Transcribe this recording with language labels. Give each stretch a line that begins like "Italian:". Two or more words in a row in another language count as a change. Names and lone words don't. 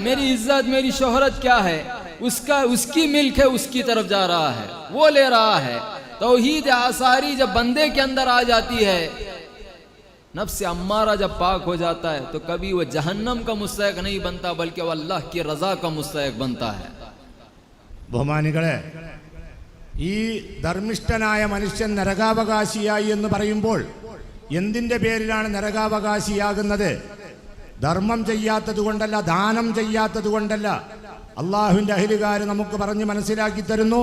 Hindi: मेरी इज्जत मेरी शोहरत क्या है? उसकी मिल्क है, उसकी तरफ जा रहा है, वो ले रहा है। तौहीद आसारी जब बंदे के अंदर आ जाती है, नफ्स अम्मारा जब पाक हो जाता है, तो कभी वो जहन्नम का मुस्तहिक नहीं बनता, बल्कि वह अल्लाह की रजा का मुस्तहिक बनता है।
Malayalam: ബഹുമാനികളെ, ഈ ധർമ്മിഷ്ഠനായ മനുഷ്യൻ നരകാവകാശിയായി എന്ന് പറയുമ്പോൾ എന്തിൻ്റെ പേരിലാണ് നരകാവകാശിയാകുന്നത്? ധർമ്മം ചെയ്യാത്തത് കൊണ്ടല്ല, ദാനം ചെയ്യാത്തത് കൊണ്ടല്ല. അള്ളാഹുവിൻ്റെ അഹ്ലുകാർ നമുക്ക് പറഞ്ഞ് മനസ്സിലാക്കി തരുന്നു.